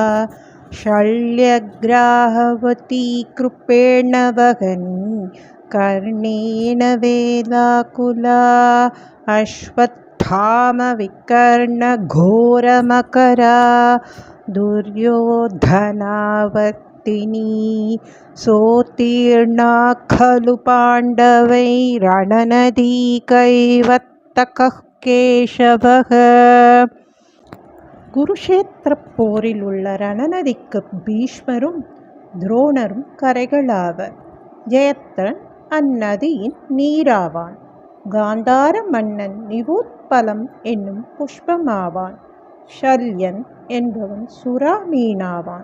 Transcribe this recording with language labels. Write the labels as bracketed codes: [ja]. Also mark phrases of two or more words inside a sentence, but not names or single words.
[sa] शल्यग्राहवती कृपेण वहनी कर्णेन वेलाकुला अश्वत्थाम विकर्ण घोरमकरा दुर्योधनावर्तिनी सोत्तीर्णा खलु पाण्डवै रणनदी कैवत्तकः केशवः. [ta] குருஷேத்திரப் போரில் உள்ள ரணநதிக்கு பீஷ்மரும் துரோணரும் கரைகளாவர். ஜெயத்ரன் அந்நதியின் நீராவான். காந்தார மன்னன் நிவோத்பலம் என்னும் புஷ்பமாவான். ஷல்யன் என்பவன் சுறா மீனாவான்.